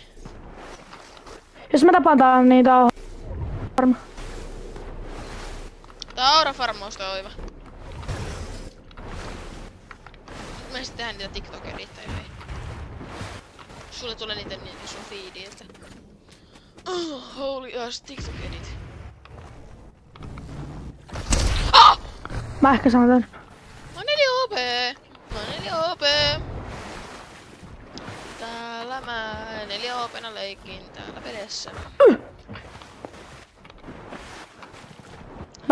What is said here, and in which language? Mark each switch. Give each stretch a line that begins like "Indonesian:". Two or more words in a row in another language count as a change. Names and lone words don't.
Finnish: Jos mä tapaan tän niin tää on varma. Tää on aurafarmausta oiva. Mä sit tehdään niitä TikTokerit tai ei. Sulle tulee niitä niin sun feedi, että...
English: Oh, holy ass, TikTok-edit. Ah!
Finnish: Mä ehkä saan tän. Mä oon 4 HP! Mä oon 4 HP! Täällä mä 4 HP:na leikin täällä vedessä.